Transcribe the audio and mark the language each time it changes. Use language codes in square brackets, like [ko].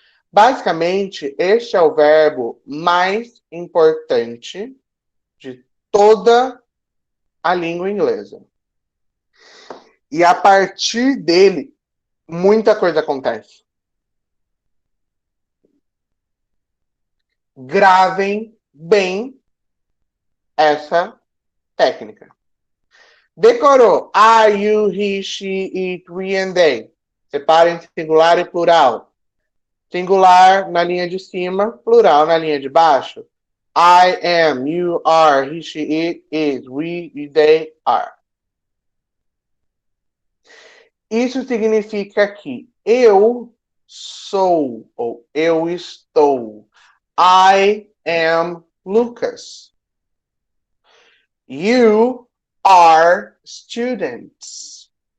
[pt] Basicamente, este é o verbo mais importante de toda a língua inglesa. E a partir dele, muita coisa acontece. Gravem bem essa técnica. Decorou. [en] I, you, he, she, it, we and they. [pt] Separem singular e plural. Singular na linha de cima, plural na linha de baixo. [en] I am, you are, he, she, it, is, we, they are. [pt] Isso significa que eu sou ou eu estou. [en] I am Lucas. You are students.